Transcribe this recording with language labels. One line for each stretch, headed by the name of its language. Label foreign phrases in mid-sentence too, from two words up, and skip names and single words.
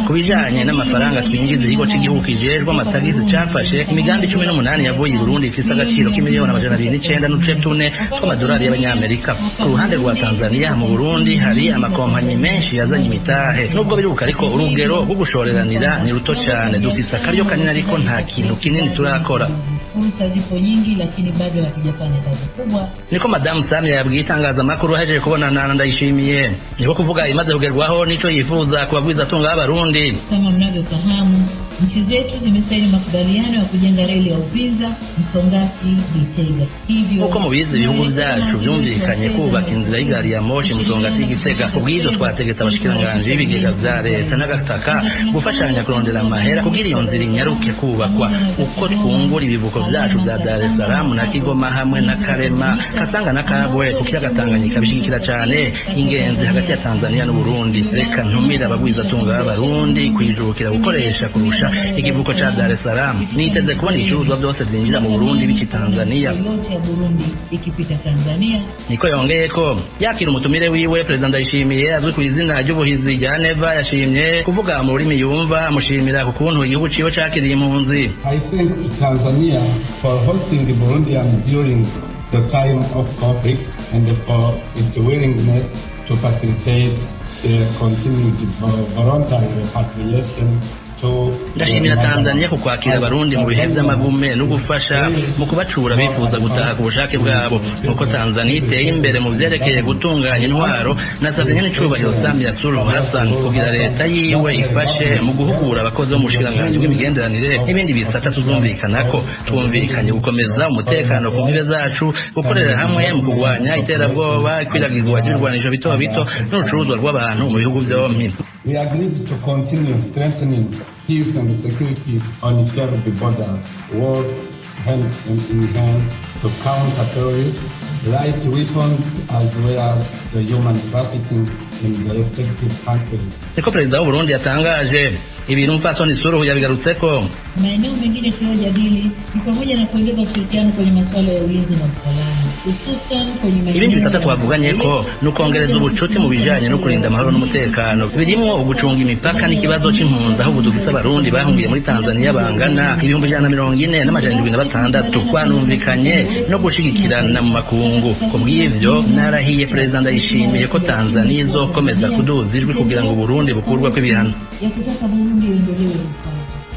Rundi: Kubijanye n'amafaranga twinjiza, ikigo cy'igihugu kijejwe amatagisi cafashe imigambi 18 yavuye i Burundi ifise agaciro k'imiliyoni 209 n'uduce 4 tw'amadolari y'abanyamerika. Ku ruhande rwa Tanzania, mu Burundi hari amakompanyi menshi yazanye imitahe. Nubwo biruka ariko urugero rwo gushoreranira ni ruto cyane. Dufise akaryo kanini ariko nta kintu kinini turakora.
Swahili: Fursa zipo nyingi, lakini bado hatujafanya kazi kubwa.
Rundi: Niko Madamu Samia yabwiye itangazamakuru ahejeje kubonana na Ndayishimiye. Niko kuvuga imaze kugerwaho nico yifuza kubagwiza tunga y'Abarundi.
Swahili: Kama mnavyofahamu, nchi zetu zimesaini makubaliano ya kujenga reli ya Uvinza, Msongati, Gitega. Hivyo
Rundi: uko mubizi ibihugu vyacu vyumvikanye kubaka inzira y'igari ya moshi Msongati, Gitega. Ubwizo twategetse abashikiranganje b'ibigega vya leta n'agataka gufashanya kurondera amahera kugira iyo nzira inyaruke kubakwa. Uko twungura ibivuko vyacu vya Dar es Salaam na Kigoma hamwe na Karema, Katanga na Kabwe ku kiyaga Tanganyika bishigikira cyane ingenzi hagati ya Tanzania n'u Burundi. Reka ntumira abagwiza tunga y'Abarundi kwijukira gukoresha kurusha ikivuko cha Dar es Salaam. Niteze kubona ibicuruzwa byose byinjira mu Burundi biki Tanzania. Niko yongeye ko yakira umutumire wiwe Perezida Ndayishimiye azwi ku izina ry'ubuhizi rya Neva. Yashimye kuvuga mu rurimi yumva, amushimira ku kuntu igihugu ciwe cakiriye impunzi.
English: I thank Tanzania for hosting the Burundians during the time of conflict and for its willingness to facilitate the continued voluntary repatriation.
Rundi: Ndashimira Tanzania ku kwakira Abarundi mu bihe by'amagume no gufasha mu kubacura bifuza gutaha ku bushake bwabo. Nuko Tanzania iteye imbere mu vyerekeye gutunganya intwaro, nasavye nyene icubahiro Samia Suluhu Hassan kugira leta yiwe ifashe mu guhugura abakozi bo mu bushikiranganje bw'imigenderanire n'ibindi bisata tuzumvikanako. Twumvikanye gukomeza umutekano ku mbibe zacu, gukorera hamwe mu kurwanya iterabwoba, ikwiragizwa ry'ibirwanisho bito bito n'urucuruzwa rw'abantu mu bihugu vyompi.
English: We agreed to continue strengthening peace and security on each of the border, work hand in hand to counter terrorism, light weapons as well as the human trafficking in the respective countries.
Rundi: Niko Perezida w'Uburundi yatangaje. Ibintu Mfasoni Suluhu yabigarutseko.
Swahili: Maeneo mengine tunayojadili ni pamoja na kuongeza ushirikiano kwenye masuala ya ulinzi na usalama, hususan kwenye maeneo.
Rundi: Ibindi bisata twavuganye ko nukongereza ubucuti mu bijanye no kurinda amahoro n'umutekano. Birimo ugucunga imipaka n'ikibazo c'impunzi, aho dufise Abarundi bahungiye muri Tanzania bangana 146. Twanumvikanye no gushigikirana mu makungu. Kubw'ivyo narahiye Perezida Ndayishimiye ko Tanzania izokomeza kuduza ijwi kugira ngo Burundi bukurwe kw'ibihano.